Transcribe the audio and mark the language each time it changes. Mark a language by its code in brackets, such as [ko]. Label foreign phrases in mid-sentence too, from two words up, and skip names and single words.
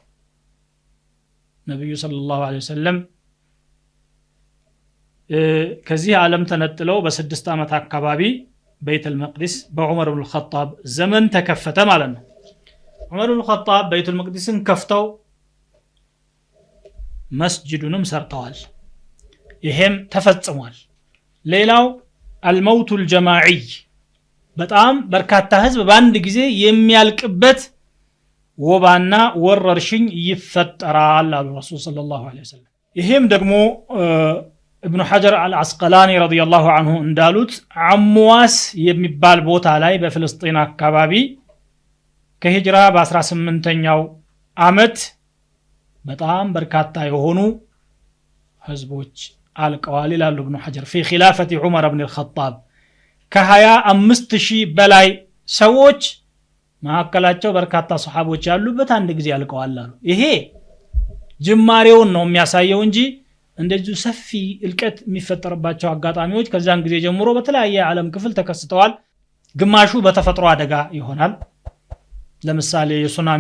[am] ነብዩ [ar] صلى الله عليه وسلم [am] ከዚህ ዓለም ተነጥለው በ6 አመት አካባቢ ቤተል መቅዲስ በዑመር ኢብኑ ኸጣብ ዘመን ተከፈተ ማለት ነው ዑመር ኢብኑ ኸጣብ ቤተል መቅዲስን ከፍተው መስጂዱንም ሰርተዋል ይሄም ተፈጽሟል ሌላው [ar] الموت الجماعي [am] በጣም በርካታ ህዝብ በአንድ ጊዜ የሚያልቅበት ወባና ወረርሽኝ ይፈጠራል አሉ ረሱል [ar] صلى الله عليه وسلم [am] ይሄም ደግሞ ابن حجر العسقلاني [ar] رضي الله عنه [am] እንዳሉት አምዋስ የሚባል ቦታ ላይ በፍልስጤን አካባቢ ከሂጅራ በ18ኛው አመት በጣም በርካታ የሆኑ ህዝቦች አልቀዋል ይላሉ ابن حجر [ar] في خلافة عمر بن الخطاب [am] ከ25000 በላይ ሰዎች ማከላቸው በርካታ ሱሐቦች ያሉበት አንድ ጊዜ አልቀዋል አሉ ይሄ ጅማሬውን ነው የሚያሳየው እንጂ እንደዚህ ሰፊ እልቀት የሚፈጠርባቸው አጋጣሚዎች ከዛን ጊዜ ጀምሮ በተለያየ ዓለም ክፍል ተከስተዋል ግማሹ በተፈጥሮ አደጋ ይሆናል ለምሳሌ የሱናሚ